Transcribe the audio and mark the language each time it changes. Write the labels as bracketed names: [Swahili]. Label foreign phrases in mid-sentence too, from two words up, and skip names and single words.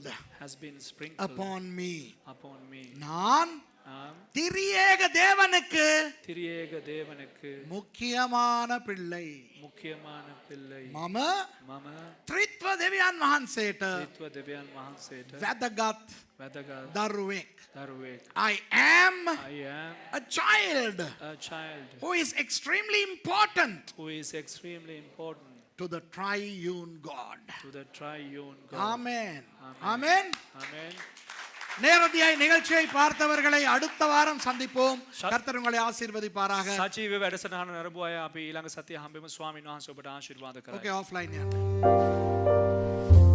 [English] has been sprinkled upon me. upon me. [Tamil] நான் நாம் திரியேக தேவனுக்கு திரியேக தேவனுக்கு முக்கியமான பிள்ளை. முக்கியமான பிள்ளை. [Sinhala] මම මම ත්‍රිත්ව දෙවියන් වහන්සේට ත්‍රිත්ව දෙවියන් වහන්සේට වැදගත් වැදගත් දරුවෙක්. දරුවෙක්. [English] I am I am a child a child who is extremely important who is extremely important to the triune God. to the triune God. Amen. Amen. Amen. Amen. [Tamil] நேரடியாய் நிகழ்ச்சியை பார்த்தவர்களை அடுத்த வாரம் சந்திப்போம். கர்த்தர் உங்களை ஆசீர்வதிப்பாராக. [Sinhala] සජීව වැඩසටහන නරඹුව අය අපි ඊළඟ සතිය හම්බෙමු. ස්වාමීන් වහන්සේ ඔබට ආශිර්වාද කරයි. [English] Okay, offline.